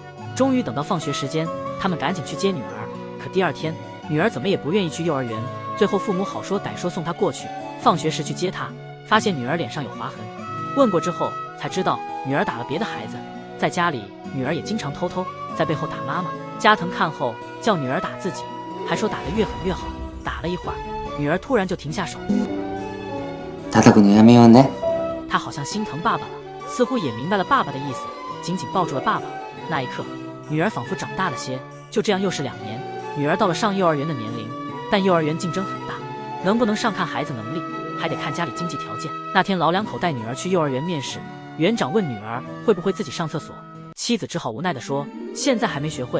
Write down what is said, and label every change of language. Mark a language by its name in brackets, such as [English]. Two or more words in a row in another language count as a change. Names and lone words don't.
[Chinese] 终于等到放学时间，他们赶紧去接女儿。可第二天，女儿怎么也不愿意去幼儿园，最后父母好说歹说送她过去。放学时去接她，发现女儿脸上有划痕，问过之后才知道女儿打了别的孩子。在家里，女儿也经常偷偷在背后打妈妈。加藤看后叫女儿打自己，还说打得越狠越好。打了一会儿，女儿突然就停下手。 [Japanese] 叩くのやめようね。 [Chinese] 她好像心疼爸爸了，似乎也明白了爸爸的意思，紧紧抱住了爸爸。那一刻，女儿仿佛长大了些。就这样又是2年，女儿到了上幼儿园的年龄，但幼儿园竞争很大，能不能上看孩子能力，还得看家里经济条件。那天老两口带女儿去幼儿园面试，园长问女儿会不会自己上厕所，妻子只好无奈地说现在还没学会。